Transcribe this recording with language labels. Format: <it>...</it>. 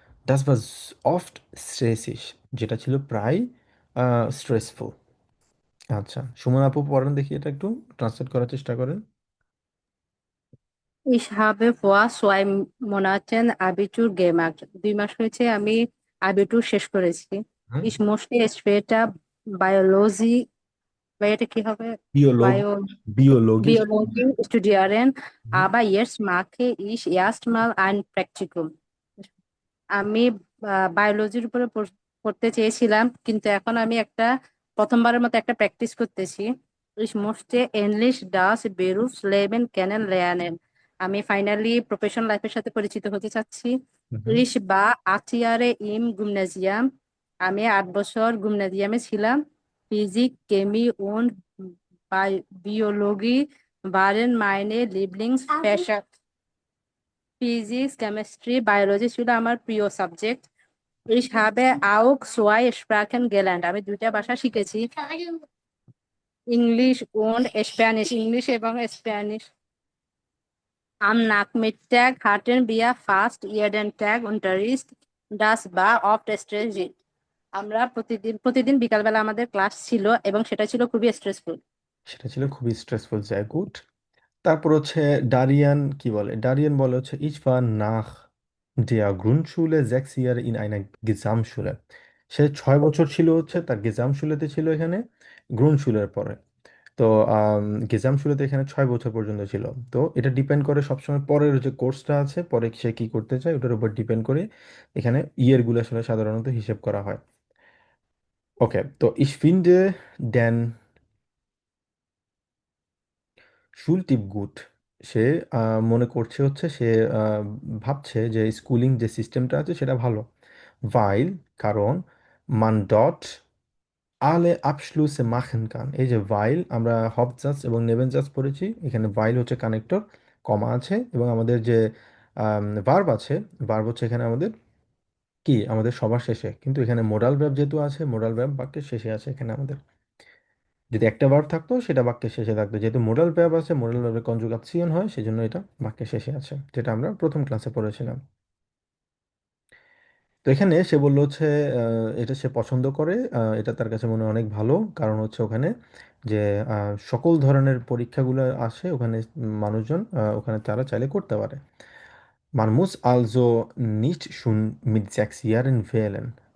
<de>Das war oft stressig,</de> <bn>যেটা ছিল প্রায় স্ট্রেসফুল। আচ্ছা, সুমন আপু পড়েন দেখি, এটা একটু ট্রান্সলেট করার চেষ্টা করেন।</bn> <de>Ich habe vor 2 Monaten Abitur gemacht.</de> <bn>2 মাস হয়েছে আমি আবিটুর শেষ করেছি। হুম।</bn> <de>Ich möchte später Biologie,</de> <bn>বা এটা কি হবে? বিয়োলগ Bio, বিয়োলগি</bn> <de>Biologie studieren, aber jetzt mache ich erstmal ein Praktikum.</de> <bn>আমি বায়োলজির উপরে পড়তে চেয়েছিলাম, কিন্তু এখন আমি প্রথমবারের মতো একটা প্র্যাকটিস করতেছি।</bn> <de>Ich möchte endlich das Berufsleben kennenlernen.</de> <bn>আমি ফাইনালি প্রফেশনাল লাইফের সাথে পরিচিত হতে চাচ্ছি।</bn> <de>Ich war 8 Jahre im Gymnasium.</de> <bn>আমি 8 বছর গুমনাজিয়ামে ছিলাম।</bn> <de>ফিজিক, কেমি und Biologie waren meine Lieblingsfächer.</de> <bn>Physics, chemistry, biology ছিল আমার প্রিয় subject.</bn> <de>Ich habe auch 2 Sprachen gelernt.</de> <bn>আমি 2টা ভাষা শিখেছি, ইংলিশ und স্প্যানিশ, ইংলিশ এবং Spanish.</bn> <de>Am Nachmittag hatten wir fast jeden Tag Unterricht. Das war oft stressig.</de> <bn>আমরা প্রতিদিন বিকালবেলা আমাদের ক্লাস ছিল এবং সেটা ছিল খুবই স্ট্রেসফুল। সেটা ছিল খুবই স্ট্রেসফুল, যায় গুড। তারপর হচ্ছে ডারিয়ান কি বলে। ডারিয়ান বলে হচ্ছে</bn> <de>ich war nach Der Grundschule 6 Jahre in einer Gesamtschule।</de> <bn>সে 6 বছর ছিল হচ্ছে তার গেজামশুলেতে ছিল এখানে গ্রুনশুলের পরে। তো গেজামশুলেতে এখানে 6 বছর পর্যন্ত ছিল। তো এটা ডিপেন্ড করে সবসময় পরের যে কোর্সটা আছে পরে সে কি করতে চায় ওটার উপর ডিপেন্ড করে এখানে ইয়ারগুলো আসলে সাধারণত হিসেব করা হয়। ওকে, তো</bn> <de>ich finde den Schultyp gut।</de> <bn>সে মনে করছে হচ্ছে সে আহ, ভাবছে যে স্কুলিং যে সিস্টেমটা আছে সেটা ভালো।</bn> <de>weil, কারণ man dort alle Abschlüsse machen kann।</de> <bn>এই যে while আমরা Hauptsatz এবং Nebensatz পড়েছি, এখানে while হচ্ছে কানেক্টর, কমা আছে এবং আমাদের যে ভার্ব আছে, ভার্ব হচ্ছে এখানে আমাদের কি আমাদের সবার শেষে, কিন্তু এখানে মোডাল ভার্ব যেহেতু আছে মোডাল ভার্ব বাক্যের শেষে আছে এখানে আমাদের। যদি একটা ভার্ব থাকতো সেটা বাক্যের শেষে থাকতো, যেহেতু মোডাল ভার্ব আছে মোডাল ভার্বের কনজুগাসিয়ন হয় সেজন্য এটা বাক্যের শেষে আছে, যেটা আমরা প্রথম ক্লাসে পড়েছিলাম। তো এখানে সে বললো হচ্ছে এটা সে পছন্দ করে, এটা তার কাছে মনে হয় অনেক ভালো, কারণ হচ্ছে ওখানে যে সকল ধরনের পরীক্ষাগুলো আসে ওখানে, মানুষজন ওখানে তারা চাইলে করতে পারে।</bn> <de>Man muss also nicht schon mit 6 Jahren wählen।</de>